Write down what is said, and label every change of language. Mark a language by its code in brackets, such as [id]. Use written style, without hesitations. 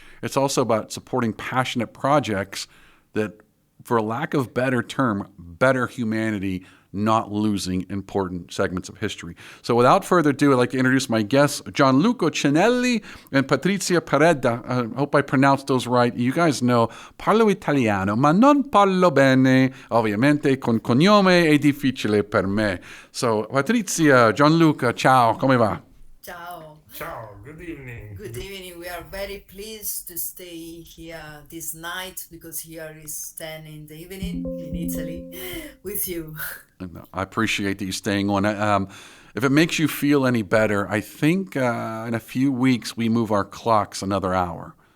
[en] It's also about supporting passionate projects that, for lack of better term, better humanity, not losing important segments of history. So without further ado, I'd like to introduce my guests, Gianluca Cinelli and Patrizia Piredda. I hope I pronounced those right. You guys know, [it] parlo italiano, ma non parlo bene. Ovviamente con cognome è difficile per me. So Patrizia, Gianluca, ciao, come va? Ciao. [en] Ciao, good evening. Good evening. We are very pleased to stay here this night because here is 10 in the evening in Italy with you. I appreciate that you staying on. If it makes you feel any better, I think in a few weeks we move our clocks another hour.